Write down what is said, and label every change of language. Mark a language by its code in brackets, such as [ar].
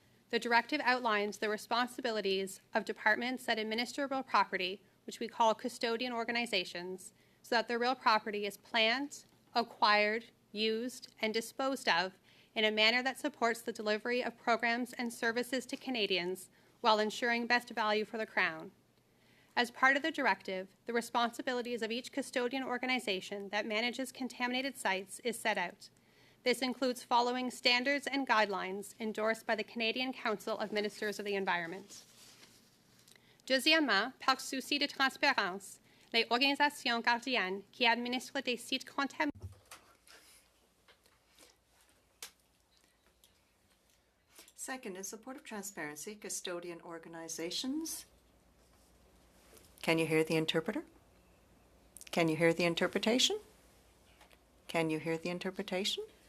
[en] The directive outlines the responsibilities of departments that administer real property, which we call custodian organizations, so that the real property is planned, acquired, used, and disposed of in a manner that supports the delivery of programs and services to Canadians while ensuring best value for the Crown. As part of the directive, the responsibilities of each custodian organization that manages contaminated sites is set out. This includes following standards and guidelines endorsed by the Canadian Council of Ministers of the Environment. [fr] Deuxièmement, par souci de transparence, les organisations gardiennes qui administrent des sites contaminés. [en] Second, in support of transparency, custodian organizations. Can you hear the interpreter? Can you hear the interpretation? Can you hear the interpretation?